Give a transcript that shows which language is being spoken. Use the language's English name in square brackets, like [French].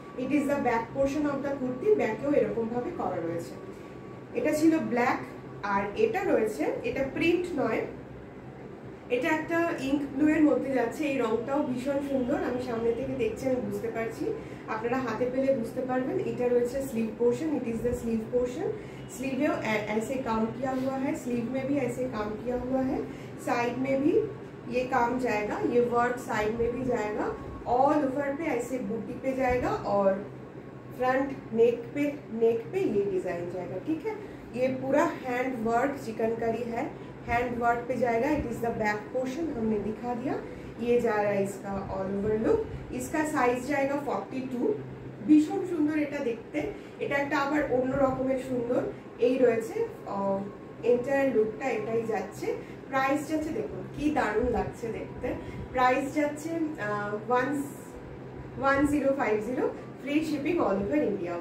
[English] it is the back portion of the kurti, [Bangla] ব্যাকেও এরকম ভাবে করা রয়েছে। এটা ছিল ব্ল্যাক, আর এটা রয়েছে, এটা প্রিন্ট নয়, এটা একটা ইঙ্ক ব্লু এর মধ্যে যাচ্ছে। এই রংটাও ভীষণ সুন্দর, আমি সামনে থেকে দেখছি, আমি বুঝতে পারছি, আপনারা হাতে পেলে বুঝতে পারবেন। এটা রয়েছে [Hindi] স্लीव portion, [English] It is the sleeve portion. [Hindi] Sleeve ऐसे काम किया हुआ है, स्लीव में भी ऐसे काम किया हुआ है, साइड में भी ये काम जाएगा, ये वर्क साइड में भी जाएगा, ऑल ओवर पे ऐसे बूटी पे जाएगा, और फ्रंट नेक पे ये डिजाइन जाएगा, ठीक है? ये पूरा हैंड वर्क चिकनकारी है, हैंड वर्क पे जाएगा। [English] it is the back portion, [Hindi] हमने दिखा दिया। ये जा रहा है इसका ऑल ओवर लुक। इसका साइज जाएगा 42। [Bangla] ভীষণ সুন্দর এটা দেখতে, এটা একটা আবার অন্য রকমের সুন্দর। এই রয়েছে এন্টায়ার লুকটা, এটাই যাচ্ছে। প্রাইস যাচ্ছে, দেখুন কি দারুণ লাগছে দেখতে। প্রাইস যাচ্ছে 1050, free shipping all over India.